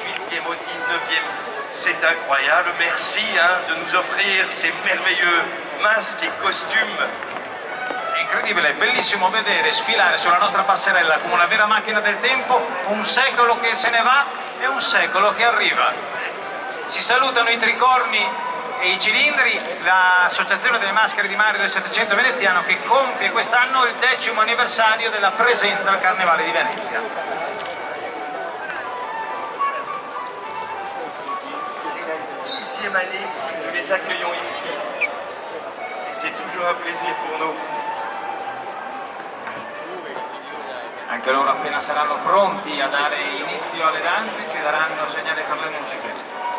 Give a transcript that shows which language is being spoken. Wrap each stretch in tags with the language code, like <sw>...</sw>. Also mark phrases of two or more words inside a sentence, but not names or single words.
<fr>18e au 19e. C'est incroyable, merci de nous offrir ces merveilleux masques et costumes.</fr> <it>È incredibile, è bellissimo vedere sfilare sulla nostra passerella come una vera macchina del tempo un secolo che se ne va e un secolo che arriva. Si salutano i tricorni e i cilindri, l'associazione delle maschere di Mario del Settecento veneziano che compie quest'anno il 10° anniversario della presenza al Carnevale di Venezia.</it> <fr>C'est la 10e année que nous les accueillons ici. Et c'est toujours un plaisir pour nous.</fr> <it>Anche loro appena saranno pronti a dare inizio alle danze ci daranno segnale per le musiche.</it>